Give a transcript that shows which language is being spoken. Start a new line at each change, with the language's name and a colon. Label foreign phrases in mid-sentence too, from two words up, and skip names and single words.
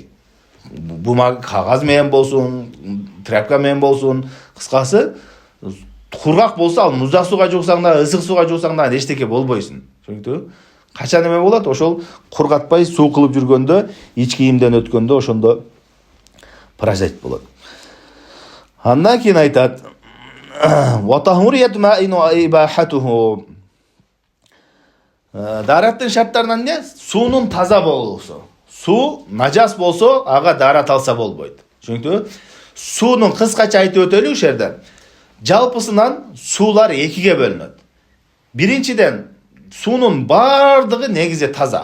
Kyrgyz: Бумага кагаз менен болсун, тряпка менен болсун, кыскасы кургак болсо ал муздак сууга жуусаң да, ысык сууга жуусаң да эчтеке болбойсуң. Түшүндүңбү? Качан эме болот? Ошол кургатпай суу кылып жүргөндө, ич кийимден өткөндө ошондо простатит болот. Андан кийин айтат:
Arabic: "وطهورية ماء وإباحته".
Kyrgyz: Дараттын шарттарынан эмне? Суунун таза болуусу. Суу нажас болсо, ага дарат алса болбойт. Түшүндүңбү? Суунун кыскача айтып өтөлү ушул жерде. Жалпысынан суулар экиге бөлүнөт. Биринчиден, суунун бардыгы негизи таза.